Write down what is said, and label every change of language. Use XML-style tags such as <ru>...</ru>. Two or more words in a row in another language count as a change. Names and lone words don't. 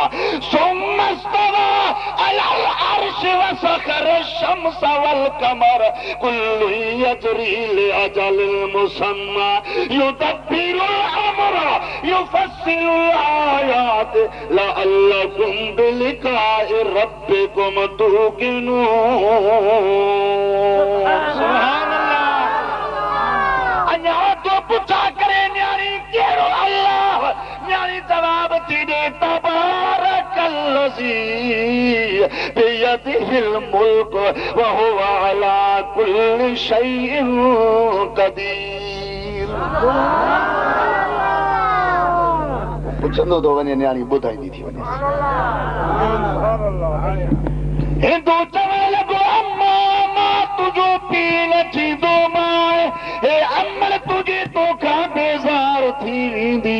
<ar>ثم استوى على العرش وسخر الشمس والقمر كل يجري لأجل مسمى يدبر الأمر يفصل الآيات لعلكم بلقاء ربكم توقنون. سبحان الله.</ar> <sd>अञा तो पुछा करे न्याणी केड़ो अल्लाह न्याणी जवाब थी दे</sd> <ar>تبارك الذي بيده الملك وهو على كل شيء قدير.</ar> <sd>पुछंदो तो वञे न्याणी ॿुधाईंदी थी वञे। हिंदू चवण लॻो अम्मा मां तुंहिंजो पीउ न थींदो मां हे अमल तुंहिंजे तोखां बेज़ार थी वेंदी।</sd>